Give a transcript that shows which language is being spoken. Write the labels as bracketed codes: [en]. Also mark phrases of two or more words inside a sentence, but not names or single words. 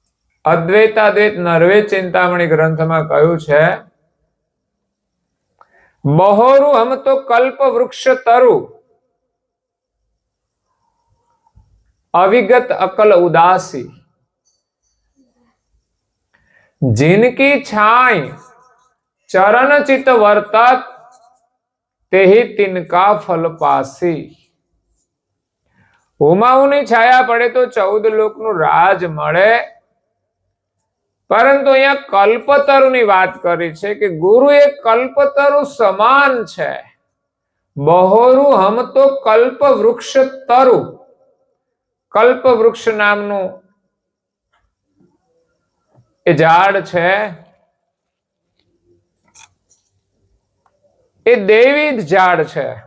[gu] અદ્વૈતાદ્વૈત નર્વે ચિંતામણી ગ્રંથમાં કહ્યું છે [hi] बहोरूं हम तो कल्प वृक्ष तरु, अविगत अकल उदासी, जिनकी छाई चरण चित वर्तत, तेहि तिनका फल पासी। [gu] હુમાઉની છાયા પડે તો 14 લોકનું રાજ મળે, પરંતુ અહીંયા કલ્પતરુની વાત કરી છે કે ગુરુ એ કલ્પતરુ સમાન છે। [hi] बहोरूं हम तो कल्प वृक्ष तरु, [gu] કલ્પ વૃક્ષ નામનું એ ઝાડ છે, એ દૈવી ઝાડ છે।